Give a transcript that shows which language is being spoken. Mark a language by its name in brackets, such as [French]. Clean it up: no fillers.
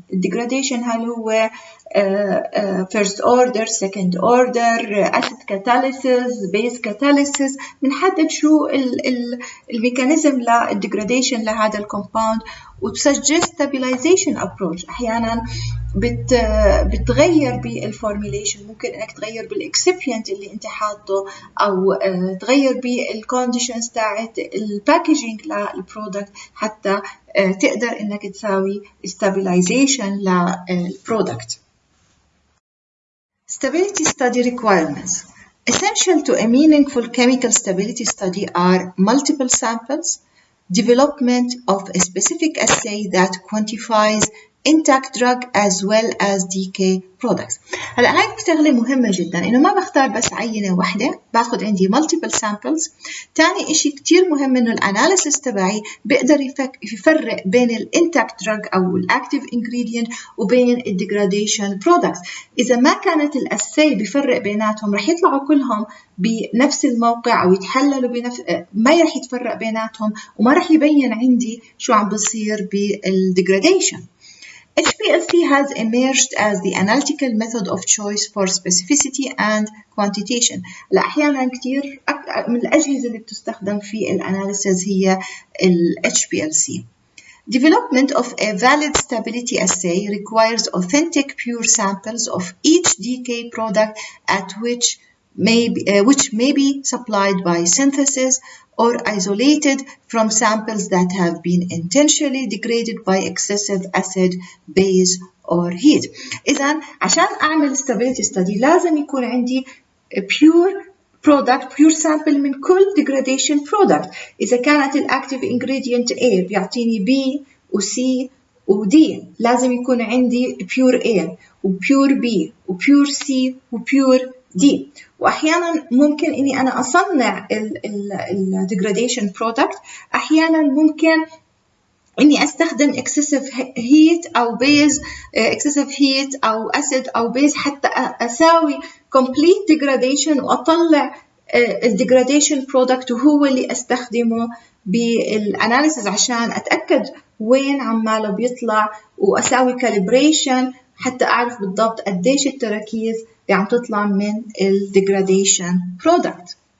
[English] degradation هل هو first order, second order, acid catalysis, base catalysis بنحدد شو الميكانيزم للديجراديشن لهذا الكومباوند وتسجل stabilization approach. [Arabic] أحيانا بتغير بالفورميليشن ممكن انك تغير بالاكسبيانت اللي انت حاطه او تغير بالكونديشنز تاعت الباكجينج للبرودكت حتى تقدر انك تساوي stabilization للبرودكت. [English] Stability study requirements. Essential to a meaningful chemical stability study are multiple samples, development of a specific assay that quantifies intact drug as well as decay products. [Arabic] هلا هاي شغلة مهمة جدا إنه ما بختار بس عينة واحدة باخد عندي multiple samples. تاني إشي كتير مهم إنه الأناليسيس تبعي بقدر يفرق بين الانتاكت دراج أو الأكتيف ingredient وبين الديجراديشن products. إذا ما كانت الأساي بفرق بيناتهم رح يطلعوا كلهم بنفس الموقع أو يتحللوا ما رح يتفرق بيناتهم وما رح يبين عندي شو عم بصير بالديجراديشن. [English] HPLC has emerged as the analytical method of choice for specificity and quantitation. [Arabic] أحيانا كتير من الأجهزة اللي بتستخدم في الأناليسيز هي ال HPLC. [English] Development of a valid stability assay requires authentic pure samples of each decay product at which may be supplied by synthesis or isolated from samples that have been intentionally degraded by excessive acid, base or heat. [Arabic] إذن عشان أعمل stability study لازم يكون عندي pure product, pure sample من كل degradation product. إذا كانت الactive ingredient A بيعطيني B و C و D لازم يكون عندي pure A و pure B و pure C و pure D. وأحيانا ممكن إني أنا أصنع ال degradation product. أحيانا ممكن إني أستخدم excessive heat أو base excessive heat أو acid أو base حتى أساوي complete degradation وأطلع ال degradation product وهو اللي أستخدمه بالأناليسيس عشان أتأكد وين عماله بيطلع وأساوي calibration حتى أعرف بالضبط قديش التراكيز اللي عم تطلع من ال degradation product.